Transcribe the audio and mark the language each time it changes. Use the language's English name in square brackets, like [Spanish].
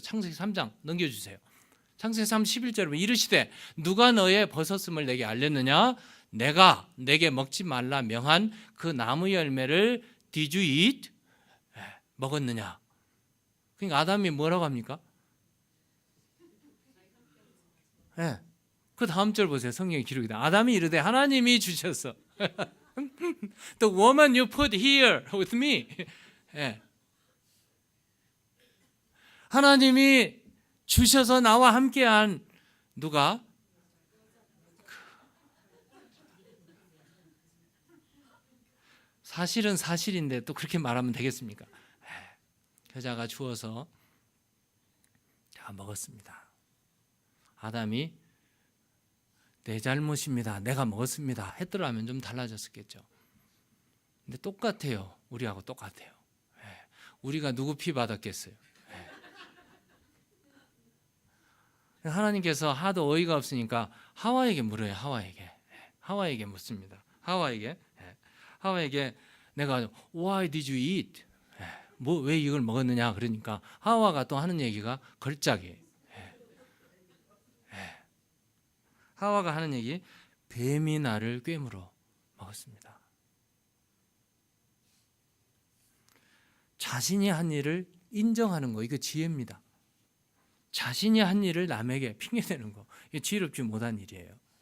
[Korean] 창세기 3장 넘겨주세요. 창세기 3 11절에 보면 이르시되 누가 너의 벗었음을 내게 알렸느냐, 내가 내게 먹지 말라 명한 그 나무 열매를 [English] Did you eat? [Korean] 먹었느냐. 그러니까 아담이 뭐라고 합니까? 그 다음 절 보세요. 성경의 기록이다. 아담이 이르되 하나님이 주셨어. [English] The woman you put here with me. [Korean] 하나님이 주셔서 나와 함께한 누가? 사실은 사실인데 또 그렇게 말하면 되겠습니까? 여자가 주어서 제가 먹었습니다. 아담이 내 잘못입니다, 내가 먹었습니다 했더라면 좀 달라졌었겠죠. 근데 똑같아요. 우리하고 똑같아요. 우리가 누구 피 받았겠어요? 하나님께서 하도 어이가 없으니까 하와에게 물어요. 하와에게 묻습니다. 하와에게 내가 [English] Why did you eat? [Korean] 왜 이걸 먹었느냐 그러니까 하와가 또 하는 얘기가 걸작이에요. 하와가 하는 얘기, 뱀이 나를 꿰물어 먹었습니다. 자신이 한 일을 인정하는 거, 이거 지혜입니다. 자신이 한 일을 남에게 핑계대는 거, 이게 지혜롭지 못한 일이에요.